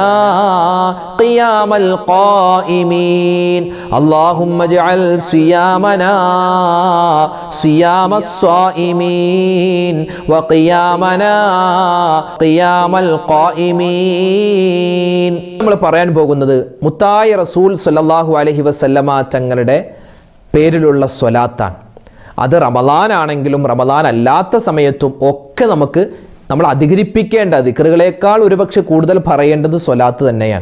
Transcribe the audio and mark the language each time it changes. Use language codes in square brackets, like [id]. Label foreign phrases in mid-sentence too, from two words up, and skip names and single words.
[ar] قيام القائمين اللهم اجعل صيامنا صيام الصائمين وقيامنا قيام القائمين [ml] നമ്മൾ പറയാൻ പോകുന്നത് മുത്തായ റസൂൽ [ar] صلى الله عليه وسلم [ml] തങ്ങളുടെ പേരിലുള്ള സ്വലാത്താണ്. അത് റമളാൻ ആണെങ്കിലും റമളാൻ അല്ലാത്ത സമയത്തും ഒക്കെ നമ്മൾ അധികരിപ്പിക്കേണ്ട ദിക്റുകളേക്കാൾ ഒരുപക്ഷെ കൂടുതൽ പറയേണ്ടത് സ്വലാത്ത് തന്നെയാണ്.